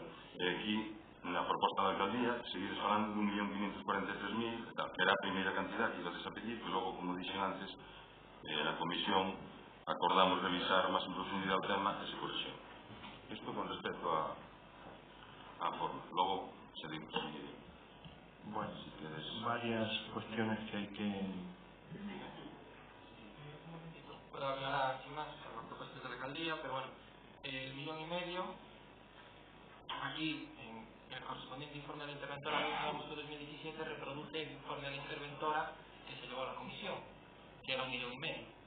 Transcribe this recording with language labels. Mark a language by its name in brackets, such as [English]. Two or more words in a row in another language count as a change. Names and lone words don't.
[Galician] E aquí, na proposta da alcaldía, seguides falando de 1.543.000, que era a primeira cantidad que ibades a pedir, que logo, como dixen antes, na comisión acordamos revisar máis en profundidade o tema e se corrixeu. Isto con respecto á forma. Logo, seguimos. [Spanish] Bueno, varias cuestiones que hay que... Puedo aclarar sin más las propuestas de la alcaldía, pero bueno, el 1,5 millón, aquí en el correspondiente informe de la interventora de agosto de 2017 reproduce el informe de la interventora que se llevó a la comisión, que era 1,5 millones.